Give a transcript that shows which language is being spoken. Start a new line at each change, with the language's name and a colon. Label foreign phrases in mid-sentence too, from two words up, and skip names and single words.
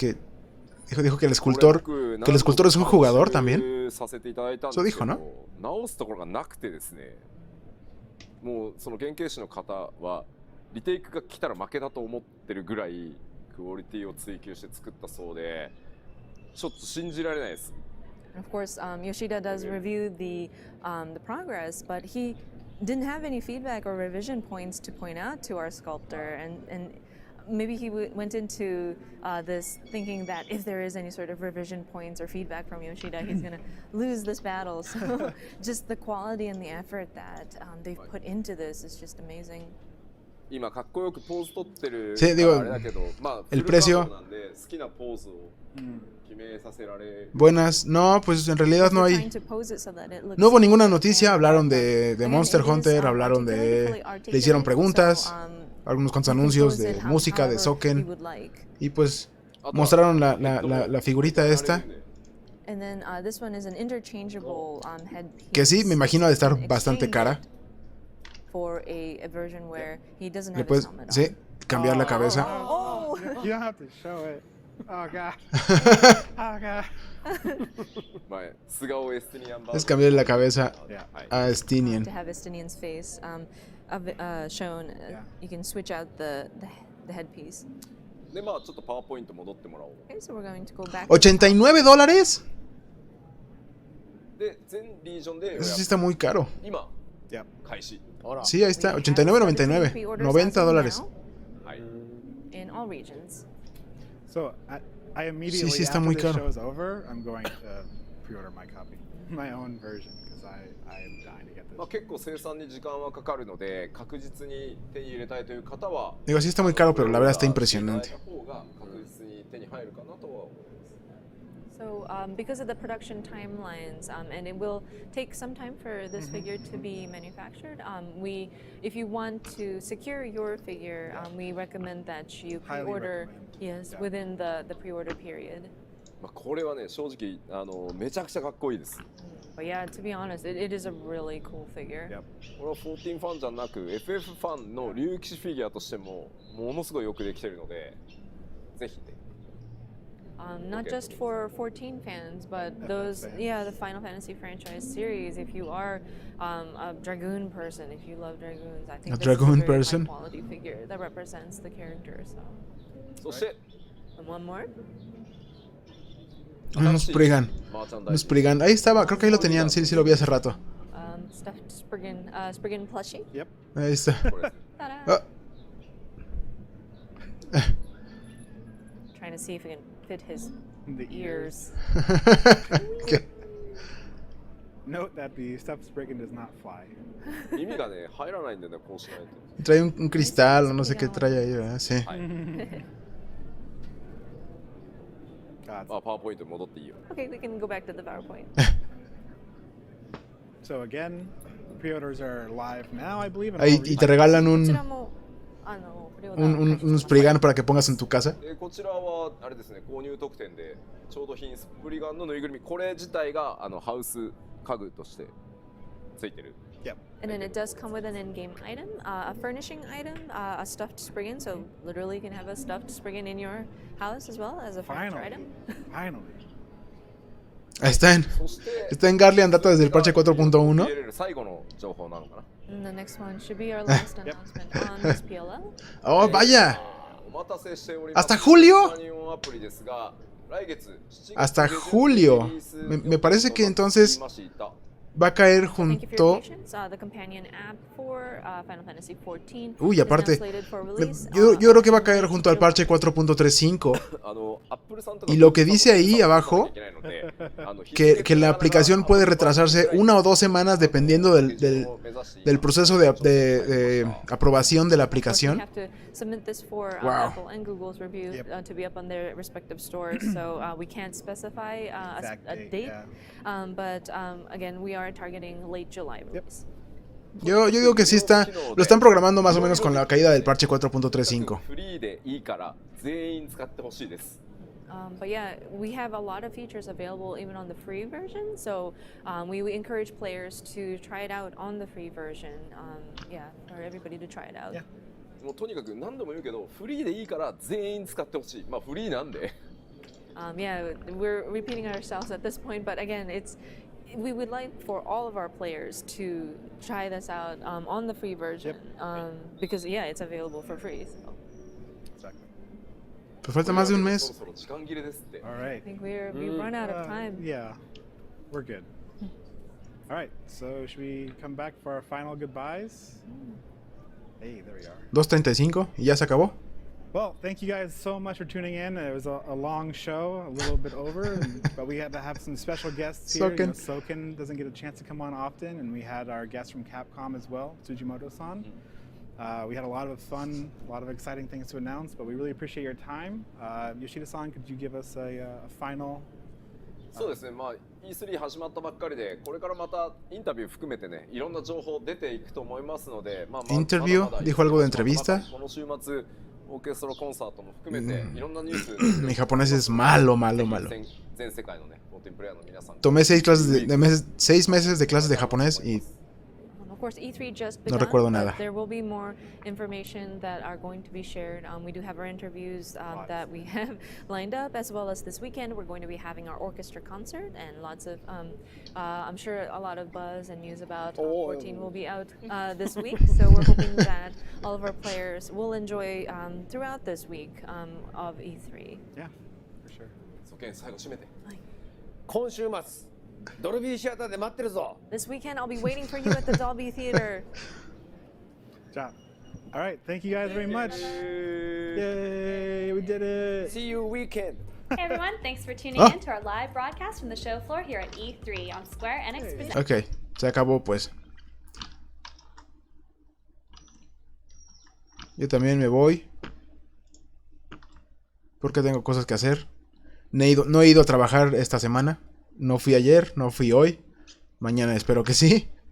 Spanish: que dijo que el escultor es un jugador también.
Japanese: させていただいたんそうですけど、
Spanish: dijo, ¿no?
Japanese: 直すところがなくてですね、もうその原型師の方はリテイクが来たら負けだと思ってるぐらいクオリティを追求して作ったそうで、ちょっと信じられないです。
English: And of course, Yoshida does review the progress, but he didn't have any feedback or revision points to point out to our sculptor, and maybe he went into this thinking that if there is any sort of revision points or feedback from Yoshida, he's going to lose this battle. So just the quality and the effort that they've put into this is just amazing.
Japanese: 今かっこよくポーズ取ってる
Spanish: Sí,
Japanese: か
Spanish: digo,
Japanese: らあれだけど、まあフ
Spanish: el
Japanese: ルカウン
Spanish: precio
Japanese: トなんで好きなポーズを決めさせられ。
Spanish: Buenas, no, pues en realidad no
English: They're
Spanish: hay.
English: trying to pose it so that it looks
Spanish: No hubo ninguna
English: nice. noticia, hablaron de Again, Monster it is, Hunter,
Spanish: hablaron
English: articulate,
Spanish: de...
English: fully
Spanish: Le hicieron
English: articulated,
Spanish: preguntas,
English: so,
Spanish: algunos cuantos
English: you can
Spanish: anuncios
English: pose it
Spanish: de música, de
English: however you Soken, would like.
Spanish: y pues mostraron la figurita esta,
English: And then this one is an interchangeable headpiece.
Spanish: que sí, me imagino ha de estar
English: You can
Spanish: bastante
English: exchange
Spanish: cara.
English: it for a version where he doesn't
Spanish: Le
English: have his
Spanish: puedes,
English: helmet
Spanish: sí,
English: on.
Spanish: cambiar la cabeza.
English: Oh! You don't have to show it. Oh god. Oh god.
Japanese: 前素顔エスティニアンバージョン
Spanish: Es cambiar la cabeza
English: Yeah.
Spanish: a Estinian.
English: To have Estinian's face shown, Yeah. you can switch out the headpiece.
Japanese: でまあちょっとパワーポイント戻ってもらおう。
English: Okay, so we're going to go back. $89.
Japanese: で全リージョンで予
Spanish: Eso sí
Japanese: 約
Spanish: está muy caro.
Japanese: 今
English: Yep.
Japanese: 開始。
Spanish: Sí, ahí está,
English: We have started $89.99, pre-orders as of $90. now
Japanese: はい
English: in all regions. So I immediately
Spanish: sí, está
English: after
Spanish: muy
English: this
Spanish: caro.
English: show's over, I'm going to pre-order my copy, my own version, because I am dying to get this.
Japanese: まあ結構生産に時間はかかるので確実に手に入れたいという方は
Spanish: Digo, sí está muy caro, pero la verdad está impresionante.
Japanese: 方が確実に手に入るかなとは思います。
English: So, because of the production timelines, and it will take some time for this figure to be manufactured, if you want to secure your figure, we recommend that you Highly pre-order, recommend. yes, Yeah. within the pre-order period.
Japanese: まあこれはね正直めちゃくちゃかっこいいです。
English: But yeah, to be honest, it is a really cool figure. Yep.
Japanese: これは14ファンじゃなく FF ファンの竜騎士フィギュアとしてもものすごいよくできているのでぜひね。
English: Not just for 14 fans, but those, yeah, the Final Fantasy franchise series. If you are a Dragoon person, if you love Dragoons, I think A this is Dragoon a very person? high quality figure that represents the character. So,
Japanese: そして
English: and one more.
Spanish: Un Spriggan.
Japanese: マーチャンダ
Spanish: Un
Japanese: イズ
Spanish: Spriggan. Ahí estaba, creo que ahí lo tenían, sí, sí lo vi hace rato.
English: Stuffed Spriggan plushie. Yep.
Spanish: Ahí está.
Japanese: これです。
English: Ta-da! Ah. Trying to see if we can fit his The ears.
Spanish: ¿Qué?
English: Note that the stuffed Spriggan does not fly.
Japanese: 耳がね入らないんだよねこうしないと。
Spanish: Trae un cristal o no sé qué trae ahí, ¿verdad? Sí.
Japanese: はい。
English: God.
Japanese: まあパワーポイントに戻っていいよ。
English: Okay, we can go back to the PowerPoint. So again, pre-orders are live now, I believe. in
Spanish: Ahí,
English: all
Spanish: y te
English: regions.
Spanish: regalan
Japanese: こ
Spanish: un,
Japanese: ちらも無料で配信してます。
Spanish: un Spriggan para que pongas en tu casa.
Japanese: こちらはあれですね購入特典でちょうど品スプリガンのぬいぐるみこれ自体がハウス家具としてついてる。
English: Yep. And then it does come with an in-game item, a furnishing item, a stuffed Spriggan. So literally, you can have a stuffed Spriggan in your house as well as a furniture Finally. item. Finally.
Spanish: Ahí está en,
Japanese: そして
Spanish: está en Garlian Data desde el parche 4.1.
Japanese: 入れる最後の情報なのかな。
English: And the next one should be our last announcement on this PLL.
Spanish: ¡Oh, vaya!
Japanese: お待たせしております
Spanish: ¿Hasta julio?
Japanese: 日本アプリですが来月7月
Spanish: Hasta
Japanese: 下旬
Spanish: julio.
Japanese: リリース
Spanish: Me parece que entonces
Japanese: となっていました
Spanish: va a caer
English: Thank you for your
Spanish: junto...
English: patience. The companion app for Final Fantasy XIV
Spanish: Uy,
English: is now
Spanish: aparte,
English: slated for release,
Spanish: yo creo que va a
English: in
Spanish: caer
English: late
Spanish: junto al
English: July.
Spanish: parche 4.35.
Japanese: アップルさんとか
Spanish: Y lo que
Japanese: ブー
Spanish: dice
Japanese: スさん
Spanish: ahí
Japanese: も参加
Spanish: abajo,
Japanese: しなきゃいけないので日
Spanish: que
Japanese: 付
Spanish: la
Japanese: がなかなか
Spanish: aplicación puede retrasarse 1 o 2 semanas dependiendo
Japanese: 手順を目指していい
Spanish: del proceso de
Japanese: ました
Spanish: aprobación de la
English: Of course, we
Spanish: aplicación.
English: have to submit this for Wow. Apple and Google's review Yep. to be up on their respective stores. So we can't specify Exact a date, date, yeah. but again, we are targeting late July release.
Spanish: Yo digo que sí está, lo están programando más o menos con la caída del parche 4.35.
Japanese: フリーでいいから全員使ってほしいです
English: But yeah, we have a lot of features available even on the free version. So we encourage players to try it out on the free version. Yeah, for everybody to try it out. Yeah.
Japanese: もうとにかく何度も言うけどフリーでいいから全員使ってほしいまあフリーなんで
English: Yeah, we're repeating ourselves at this point, but again, we would like for all of our players to try this out on the free version because yeah, it's available for free. So Exactly.
Spanish: Pues falta más de un
Japanese: そろ
Spanish: mes.
Japanese: そろ時間切れですって
English: All right. I think we've run out of time. Yeah, we're good. All right, so should we come back for our final goodbyes? Hey, there we are.
Spanish: 2.35 y ya se acabó.
English: Well, thank you guys so much for tuning in. It was a long show, a little bit over, but we had to have some special guests here. Soken. Soken doesn't get a chance to come on often, and we had our guest from Capcom as well, Tsujimoto-san. We had a lot of fun, a lot of exciting things to announce, but we really appreciate your time. Yoshida-san, could you give us a final?
Japanese: そうですねまあ E3 始まったばっかりでこれからまたインタビュー含めてねいろんな情報出ていくと思いますのでまあ
English: Interview?
Japanese: まだまだ
Spanish: ¿Dijo algo de entrevista?
Japanese: この週末オーケストラコンサートも含めていろんなニュース
Spanish: Mi japonés es malo, malo,
Japanese: ぜひ
Spanish: malo.
Japanese: 全世界のねコンテンプレイヤーの皆さん
Spanish: Tomé 6 meses de clases de japonés y
English: Of course, E3 just
Spanish: No
English: begun,
Spanish: recuerdo
English: but
Spanish: nada.
English: there will be more information that are going to be shared. We do have our interviews that we have lined up, as well as this weekend we're going to be having our orchestra concert and lots of, I'm sure a lot of buzz and news about 14 will be out this week. So we're hoping that all of our players will enjoy throughout this week of E3. Yeah, for sure.
Japanese: そけん最後締めて今週末ドルビーシアターで待ってるぞ
English: This weekend I'll be waiting for you at the Dolby Theater. Job. All right, thank you guys very much. Yay, we did it. See you weekend Hey everyone, thanks for tuning Ah. in to our live broadcast from the show floor here at E3 on Square Enix Presents.
Spanish: ok, se acabó pues. Yo también me voy porque tengo cosas que hacer. No he ido a trabajar esta semana. No fui ayer, no fui hoy. Mañana espero que sí.